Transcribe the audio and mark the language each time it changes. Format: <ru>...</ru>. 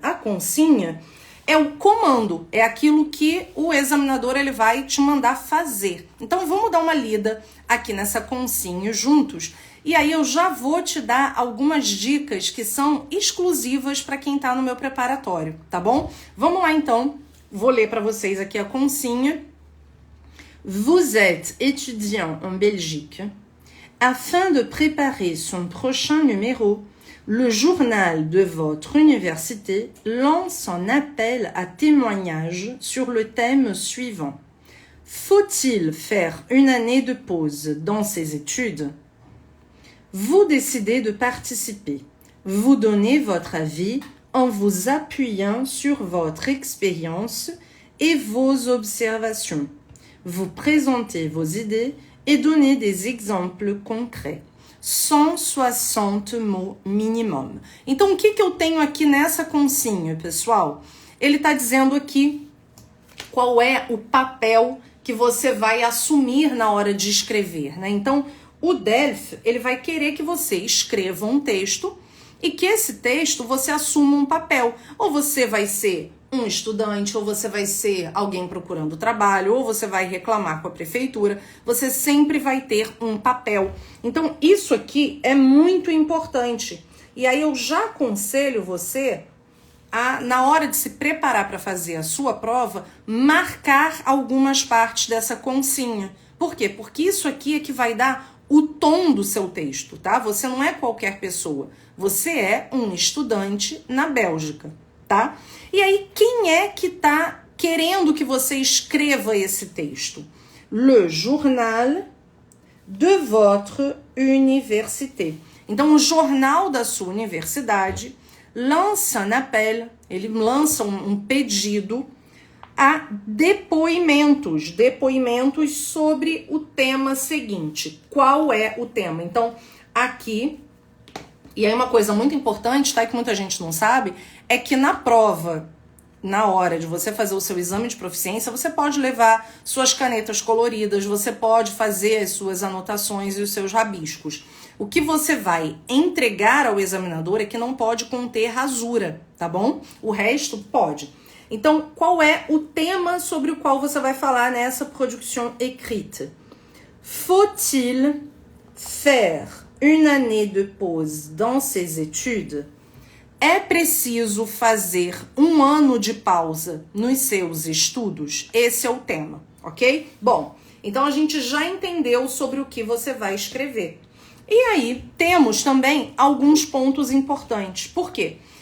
<pt>A consinha é o comando, é aquilo que o examinador ele vai te mandar fazer. Então vamos dar uma lida aqui nessa consinha juntos e aí eu já vou te dar algumas dicas que são exclusivas para quem está no meu preparatório, tá bom? Vamos lá então, vou ler para vocês aqui a consinha.</pt> <fr>Vous êtes étudiant en Belgique. Afin de préparer son prochain numéro, le journal de votre université lance un appel à témoignages sur le thème suivant. Faut-il faire une année de pause dans ses études? Vous décidez de participer. Vous donnez votre avis en vous appuyant sur votre expérience et vos observations. Vous présentez vos idées et donnez des exemples concrets. 160 mots minimum.</fr> <pt>Então, o que eu tenho aqui nessa consinha, pessoal? Ele está dizendo aqui qual é o papel que você vai assumir na hora de escrever, né? Então, o DELF, ele vai querer que você escreva um texto e que esse texto você assuma um papel. Ou você vai ser um estudante, ou você vai ser alguém procurando trabalho, ou você vai reclamar com a prefeitura, você sempre vai ter um papel. Então, isso aqui é muito importante. E aí eu já aconselho você a, na hora de se preparar para fazer a sua prova, marcar algumas partes dessa consinha. Por quê? Porque isso aqui é que vai dar o tom do seu texto, tá? Você não é qualquer pessoa. Você é um estudante na Bélgica, tá? E aí, quem é que tá querendo que você escreva esse texto?</pt> <fr>Le journal de votre université.</fr> <pt>Então, o jornal da sua universidade</pt> <fr>lance un appel,</fr> <pt>ele lança um pedido a depoimentos sobre o tema seguinte. Qual é o tema? Então, aqui, e aí uma coisa muito importante, tá, que muita gente não sabe, é que na prova, na hora de você fazer o seu exame de proficiência, você pode levar suas canetas coloridas, você pode fazer as suas anotações e os seus rabiscos. O que você vai entregar ao examinador é que não pode conter rasura, tá bom? O resto pode. Então, qual é o tema sobre o qual você vai falar nessa production écrite?</pt> <fr>Faut-il faire une année de pause dans ses études?</fr> <pt>É preciso fazer um ano de pausa nos seus estudos? Esse é o tema, ok? Bom, então a gente já entendeu sobre o que você vai escrever. E aí, temos também alguns pontos importantes. Por quê?</pt>